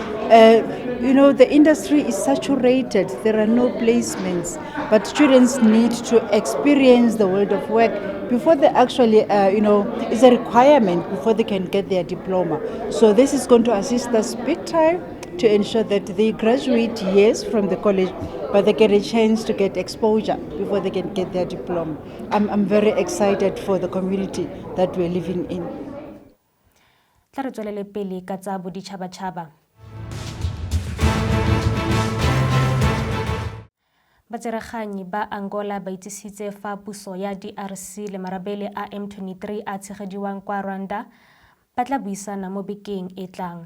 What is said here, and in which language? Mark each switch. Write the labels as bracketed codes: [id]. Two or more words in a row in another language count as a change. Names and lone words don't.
[en] The industry is saturated, there are no placements, but students need to experience the world of work before they actually, it's a requirement before they can get their diploma. So this is going to assist us big time to ensure that they graduate years from the college, but they get a chance to get exposure before they can get their diploma. I'm very excited for the community that we're living in. [tn] Tla re tswelele pele ka tsa boditšhabatšhaba. Motsereganyi ba Angola ba itsisitse fa puso ya DRC le a M23 a tshegediwang kwa Rwanda ba tla buisana mo bekeng e tlang.